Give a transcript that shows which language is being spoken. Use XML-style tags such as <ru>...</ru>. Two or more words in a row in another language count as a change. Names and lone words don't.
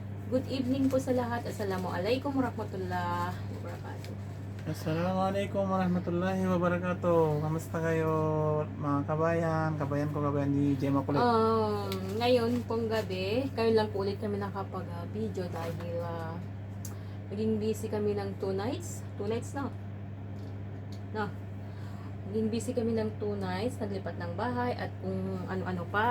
<en>Good evening</en> <tl>po sa lahat.</tl> <ar>السلام عليكم ورحمة الله وبركاته. السلام عليكم ورحمة الله وبركاته.</ar> <tl>Kamusta kayo mga kabayan? Kabayan ni Gemma Kulit. Ngayon pong gabi, kayo lang po ulit kami nakapag-video dahil naging busy kami ng 2 nights. 2 nights na. No. Naging busy kami ng 2 nights, naglipat ng bahay at kung ano-ano pa.</tl>